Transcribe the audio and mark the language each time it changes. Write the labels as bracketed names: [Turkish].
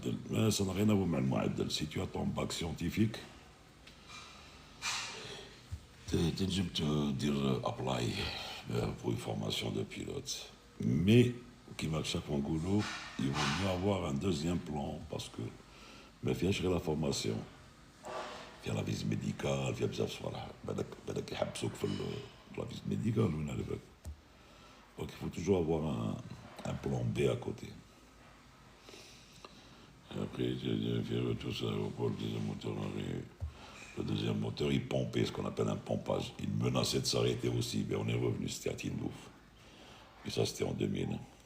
[French] Mais ça n'a rien à voir avec le [Arabic] معدل. [French] Si tu as ton bac scientifique, [Arabic] تنجم تدير ابلاي [French] pour une formation de pilote. Mais, qui va chaque fois [Arabic] نقولوا, [French] il vaut mieux avoir un deuxième plan, parce que [Arabic] ما فيهاش غير [French] la formation. [Arabic] فيها [French] la visite médicale, [Arabic] فيها بزاف صوالح. بالك يحبسوك في la visite médicale ولا على بالك. [French] Donc il faut toujours avoir un plan B à côté. Et après, j'ai fait retour sur l'aéroport, le deuxième moteur arrive. Le deuxième moteur, il pompait, ce qu'on appelle un pompage. Il menaçait de s'arrêter aussi, mais on est revenu, c'était à Tindouf. Et ça, c'était en 2000.